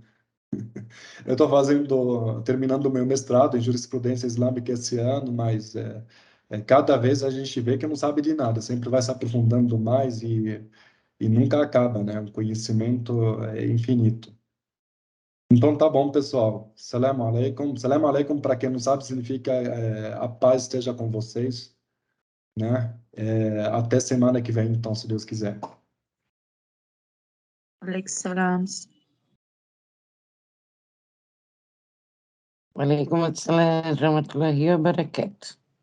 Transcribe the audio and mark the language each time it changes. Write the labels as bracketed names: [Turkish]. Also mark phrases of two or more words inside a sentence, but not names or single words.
[Portuguese] Eu estou terminando o meu mestrado em jurisprudência islâmica esse ano, mas cada vez a gente vê que não sabe de nada, sempre vai se aprofundando mais e nunca acaba, né? O conhecimento é infinito. Então tá bom, pessoal. [Arabic] سلام عليكم. سلام عليكم, [Portuguese] para quem não sabe, significa a paz esteja com vocês, né? Até semana que vem, então, se Deus quiser. [Arabic] عليكم السلام. وعليكم السلام ورحمة الله وبركاته.